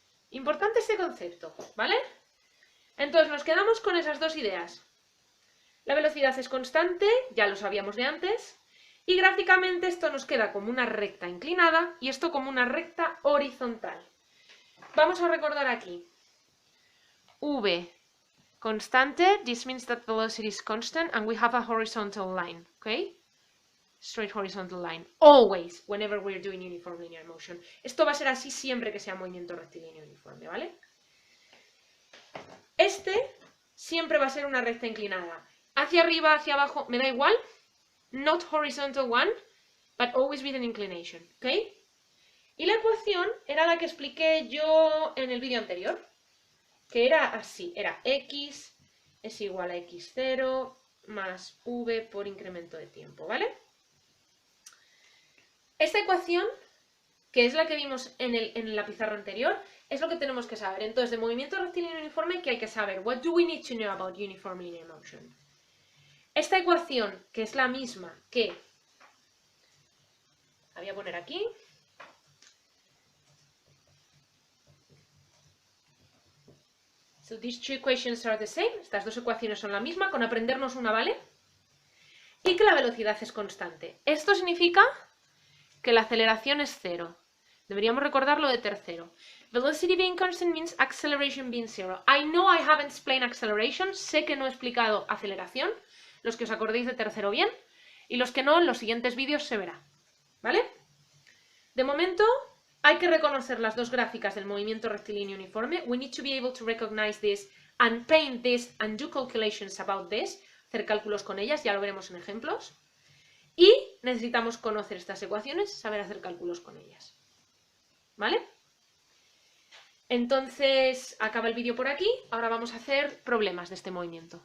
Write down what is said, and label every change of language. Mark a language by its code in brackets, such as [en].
[es] Importante este concepto, ¿vale? Entonces nos quedamos con esas dos ideas. La velocidad es constante, ya lo sabíamos de antes. Y gráficamente esto nos queda como una recta inclinada y esto como una recta horizontal. Vamos a recordar aquí. [en] V, constante, this means that velocity is constant and we have a horizontal line, okay? Straight horizontal line. Always, whenever we're doing uniform linear motion. [es] Esto va a ser así siempre que sea movimiento rectilíneo uniforme, ¿vale? Este siempre va a ser una recta inclinada. Hacia arriba, hacia abajo, me da igual. [en] Not horizontal one, but always with an inclination, ¿ok? [es] Y la ecuación era la que expliqué yo en el vídeo anterior, que era así, era x es igual a x0 más v por incremento de tiempo, ¿vale? Esta ecuación, que es la que vimos en la pizarra anterior, es lo que tenemos que saber. Entonces, de movimiento rectilíneo uniforme, ¿qué hay que saber? [en] What do we need to know about uniform linear motion? [es] Esta ecuación, que es la misma que... La voy a poner aquí. [en] So these two equations are the same. [es] Estas dos ecuaciones son la misma, con aprendernos una, ¿vale? Y que la velocidad es constante. Esto significa que la aceleración es cero. Deberíamos recordarlo de tercero. [en] Velocity being constant means acceleration being zero. I know I haven't explained acceleration. [es] Sé que no he explicado aceleración. Los que os acordéis de tercero bien. Y los que no, en los siguientes vídeos se verá. ¿Vale? De momento, hay que reconocer las dos gráficas del movimiento rectilíneo uniforme. [en] We need to be able to recognize this and paint this and do calculations about this. [es] Hacer cálculos con ellas, ya lo veremos en ejemplos. Y necesitamos conocer estas ecuaciones, saber hacer cálculos con ellas. ¿Vale? Entonces, acaba el vídeo por aquí. Ahora vamos a hacer problemas de este movimiento.